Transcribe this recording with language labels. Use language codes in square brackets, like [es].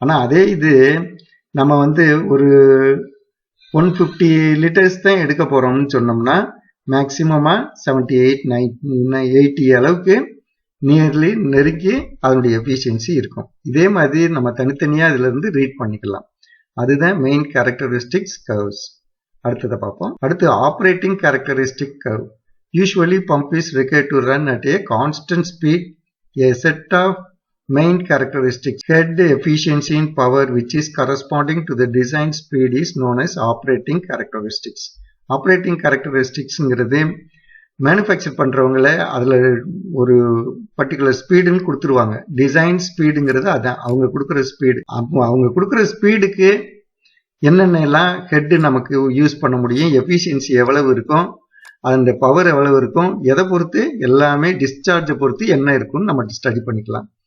[ta] ஆனா அதே இது நம்ம வந்து ஒரு 150 லிட்டர்ஸ் தான் எடுக்க போறோம்னு சொன்னோம்னா மேக்சிமமா 78-80 அளவுக்கு நியர்லி நெருக்கி அதனுடைய எஃபிஷியன்சி இருக்கும். இதே மாதிரி நம்ம தனித்தனியா இதுல இருந்து ரீட் பண்ணிக்கலாம். அதுதான் மெயின் கேரக்டரிஸ்டிக்ஸ் கர்வ்ஸ். அடுத்ததை பார்ப்போம். அடுத்து operating characteristic curve. [en] Usually pump is required to run at a constant speed. A set of main characteristics, head efficiency in power, which is corresponding to the design speed, is known as operating characteristics. [ta] Operating characteristics manufacture பண்றவங்கள அதுல ஒரு particular ஸ்பீடுன்னு கொடுத்துருவாங்க. Design ஸ்பீடுங்கிறது அதான் அவங்க கொடுக்குற speed. அவங்க கொடுக்குற ஸ்பீடுக்கு என்னென்னலாம் head நமக்கு யூஸ் பண்ண முடியும், எஃபிஷியன்சி எவ்வளவு இருக்கும், அந்த பவர் எவ்வளவு இருக்கும், எதை பொறுத்து எல்லாமே டிஸ்சார்ஜை பொறுத்து என்ன இருக்கும்னு நம்ம ஸ்டடி பண்ணிக்கலாம்.